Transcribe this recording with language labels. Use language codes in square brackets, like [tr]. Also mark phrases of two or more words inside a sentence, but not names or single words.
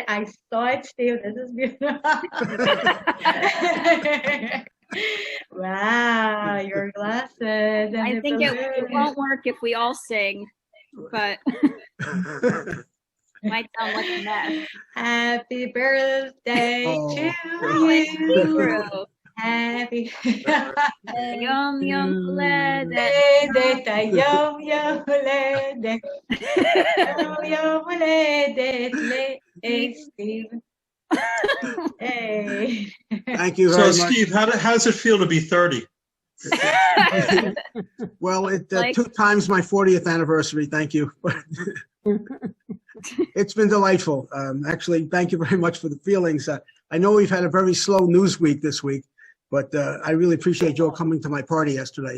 [en] I saw it, Steve. This is beautiful. Wow, your glasses. I think it won't work if we all sing, but might sound like a mess. Happy birthday to you. Happy [he] יום יום הולדת. יום יום הולדת. יום יום הולדת Steve. [en] Hey. Thank you very much. So, Steve, how does it feel to be 30? Well, it 2 times my 40th anniversary. Thank you. It's been delightful. Actually, thank you very much for the feelings. I know we've had a very slow news week this week, but I really appreciate you all coming to my party yesterday.